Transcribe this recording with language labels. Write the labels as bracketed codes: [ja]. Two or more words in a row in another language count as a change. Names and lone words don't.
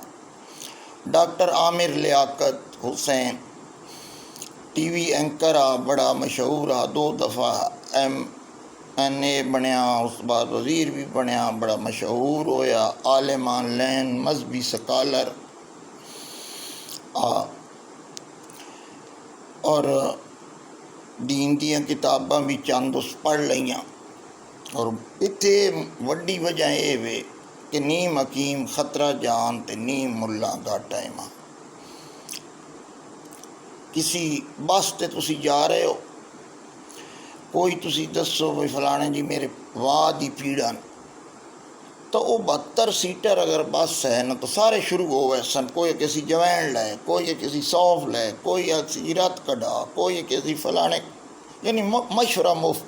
[pa] ڈاکٹر عامر لیاقت حسین ٹی وی اینکر آ، بڑا مشہور آ، 2 دفعہ MNA بنیا، اس بعد وزیر بھی بنیا، بڑا مشہور ہویا، عالمان لین مذہبی سکالر اور دین دیاں کتاباں بھی چند اس پڑھ لیاں، اور اتنے وڈی وجہ یہ وے کہ نیم حکیم خطرہ جان تے نیم ملا گھاٹا ایمان۔ کسی بس تے تسی جا رہے ہو، کوئی تسی دسو بھئی فلانے جی میرے واہ دی پیڑا، تو وہ 72 سیٹر اگر بس ہے نا تو سارے شروع ہو گئے سن، کوئی کسی جوین لے، کوئی کسی سونف لے، کوئی کسی رت کڈا، کوئی کسی فلانے، یعنی مشورہ مفت۔